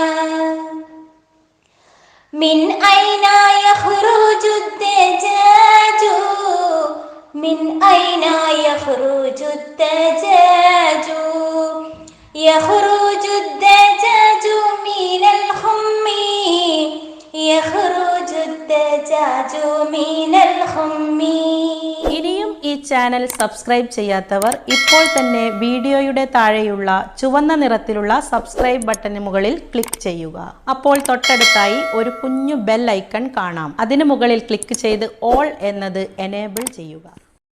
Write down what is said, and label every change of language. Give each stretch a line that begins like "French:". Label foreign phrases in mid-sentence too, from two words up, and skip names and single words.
Arabic: من أين يخرج الدجاج من أين يخرج الدجاج يخرج الدجاج من الخم يخرج الدجاج من الخم.
Malayalam: ഇനിയും ഈ ചാനൽ സബ്സ്ക്രൈബ് ചെയ്യാത്തവർ ഇപ്പോൾ തന്നെ വീഡിയോയുടെ താഴെയുള്ള ചുവന്ന നിറത്തിലുള്ള സബ്സ്ക്രൈബ് ബട്ടന് മുകളിൽ ക്ലിക്ക് ചെയ്യുക. അപ്പോൾ തൊട്ടടുത്തായി ഒരു കുഞ്ഞു ബെൽ ഐക്കൺ കാണാം. അതിനു മുകളിൽ ക്ലിക്ക് ചെയ്ത് ഓൾ എന്നത് എനേബിൾ ചെയ്യുക.